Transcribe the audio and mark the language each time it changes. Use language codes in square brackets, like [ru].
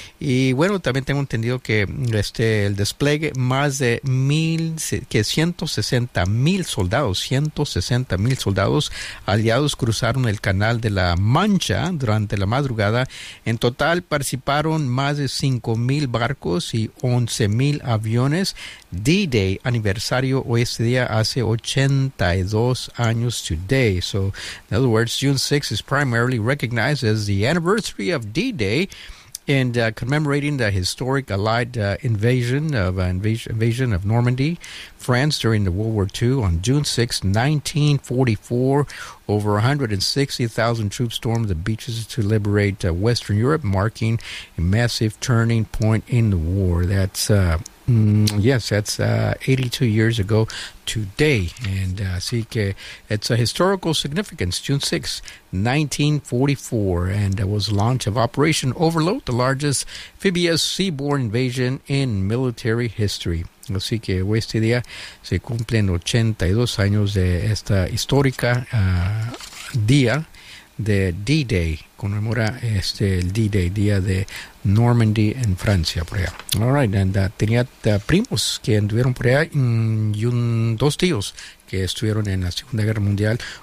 [es] Y bueno, también tengo entendido que el despliegue más de 160 mil soldados aliados cruzaron el canal de la Mancha durante la madrugada. En total participaron más de 5,000 barcos y 11,000 aviones. D-Day, aniversario, hoy este día hace 82 años [en] today. So, in other words, June 6th is primarily recognized as the anniversary of D-Day and commemorating the historic Allied invasion of Normandy, France, during the World War II on June 6, 1944. Over 160,000 troops stormed the beaches to liberate Western Europe, marking a massive turning point in the war. That's... Yes, that's 82 years ago today. And [es] así que [en] it's a historical significance, June 6, 1944. And it was the launch of Operation Overlord, the largest amphibious seaborne invasion in military history. [es] Así que hoy este día se cumplen 82 años de esta histórica día de D-Day. Conmemora el D-Day, día de Normandy en Francia, por allá. [en] All right, and [es] tenía primos que anduvieron por allá y dos tíos que estuvieron en la Segunda Guerra Mundial.